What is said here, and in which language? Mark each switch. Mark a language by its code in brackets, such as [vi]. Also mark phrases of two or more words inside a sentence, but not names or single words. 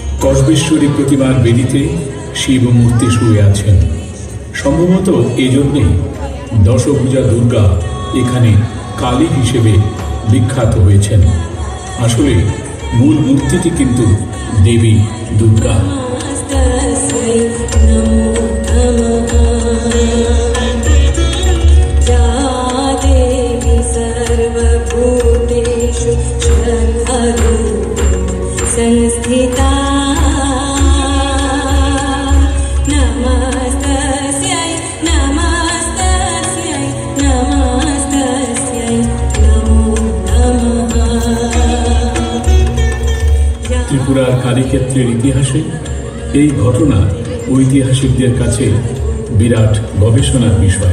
[bn] কসবেশ্বরী প্রতিমার বেদিতে শিব মূর্তি শুয়ে আছেন। সম্ভবত এজন্যই দশভুজা দুর্গা এখানে কালী হিসেবে বিখ্যাত হয়েছেন। আসলে মূল মূর্তিটি কিন্তু দেবী দুর্গা। [sa] संस्थिता नमस्तस्यै नमस्तस्यै नमस्तस्यै नमो नमः। [bn] ত্রিপুরার কালীক্ষেত্রের ইতিহাসে এই ঘটনা ঐতিহাসিকদের কাছে বিরাট গবেষণার বিষয়।